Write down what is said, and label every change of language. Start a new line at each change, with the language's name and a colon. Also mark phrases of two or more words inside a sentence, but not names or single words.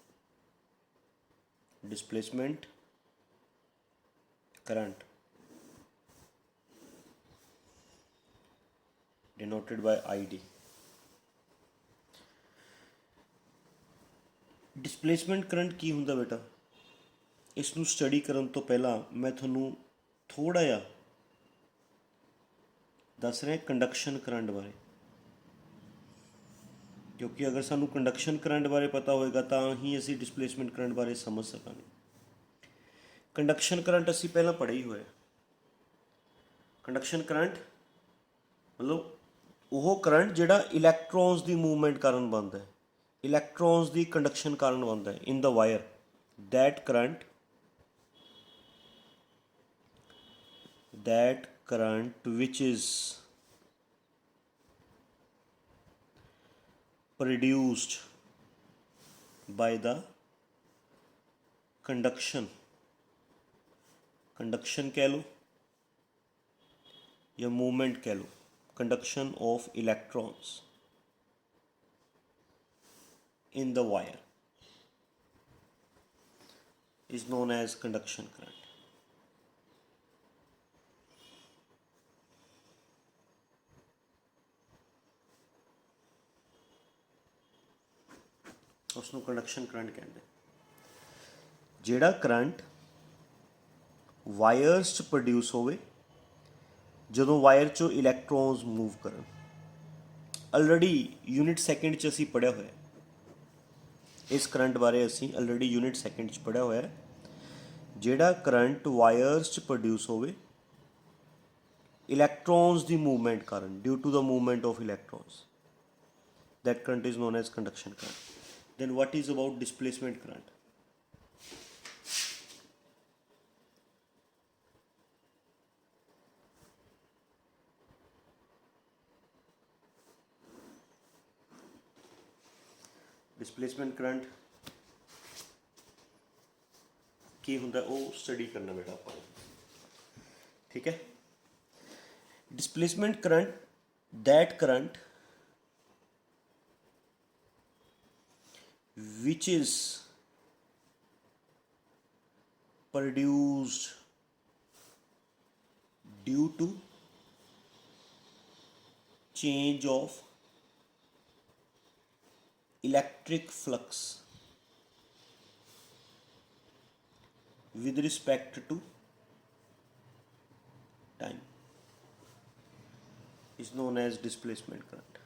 English: Displacement current denoted by ID. Displacement current
Punjabi: ਕੀ ਹੁੰਦਾ ਬੇਟਾ? ਇਸ ਨੂੰ ਸਟੱਡੀ ਕਰਨ ਤੋਂ ਪਹਿਲਾਂ ਮੈਂ ਤੁਹਾਨੂੰ ਥੋੜਾ ਜਿਹਾ ਦੱਸ ਰਿਹਾ
English: conduction current
Punjabi: ਬਾਰੇ, ਕਿਉਂਕਿ ਅਗਰ ਸਾਨੂੰ
English: conduction current
Punjabi: ਬਾਰੇ ਪਤਾ ਹੋਏਗਾ ਤਾਂ ਹੀ ਅਸੀਂ
English: displacement current
Punjabi: ਬਾਰੇ ਸਮਝ ਸਕਾਂਗੇ।
English: conduction current
Punjabi: ਅਸੀਂ ਪਹਿਲਾਂ ਪੜ੍ਹਿਆ ਹੀ ਹੋਇਆ।
English: conduction current
Punjabi: ਮਤਲਬ ਉਹ ਕਰੰਟ ਜਿਹੜਾ ਇਲੈਕਟ੍ਰੋਨਸ ਦੀ ਮੂਵਮੈਂਟ ਕਾਰਨ ਬਣਦਾ ਹੈ, ਇਲੈਕਟ੍ਰੋਨਸ ਦੀ ਕੰਡਕਸ਼ਨ ਕਾਰਨ ਬਣਦਾ ਹੈ
English: in the wire. that current which is produced by the conduction
Hindi: कह लो या मूवमेंट कह लो,
English: conduction of electrons in the wire is known as conduction current.
Hindi: उसनों
English: conduction current
Hindi: कहते हैं।
Punjabi: ਜਿਹੜਾ ਕਰੰਟ ਵਾਇਰਸ 'ਚ ਪ੍ਰੋਡਿਊਸ ਹੋਵੇ ਜਦੋਂ ਵਾਇਰ 'ਚੋਂ ਇਲੈਕਟ੍ਰੋਨਸ ਮੂਵ ਕਰਨ।
English: already unit second
Punjabi: 'ਚ ਅਸੀਂ ਪੜ੍ਹਿਆ ਹੋਇਆ ਇਸ ਕਰੰਟ ਬਾਰੇ, ਅਸੀਂ
English: already unit second
Punjabi: 'ਚ ਪੜ੍ਹਿਆ ਹੋਇਆ। ਜਿਹੜਾ ਕਰੰਟ ਵਾਇਰਸ 'ਚ ਪ੍ਰੋਡਿਊਸ ਹੋਵੇ ਇਲੈਕਟ੍ਰੋਨਸ ਦੀ ਮੂਵਮੈਂਟ ਕਾਰਨ,
English: due to the movement of electrons, that current is known as conduction current. Then what is about displacement current? Displacement current
Punjabi: ਕੀ ਹੁੰਦਾ ਉਹ ਸਟੱਡੀ ਕਰਨਾ ਬੇਟਾ ਆਪਾਂ, ਠੀਕ ਹੈ।
English: Displacement current, that current which is produced due to change of electric flux with respect to time is known as displacement current.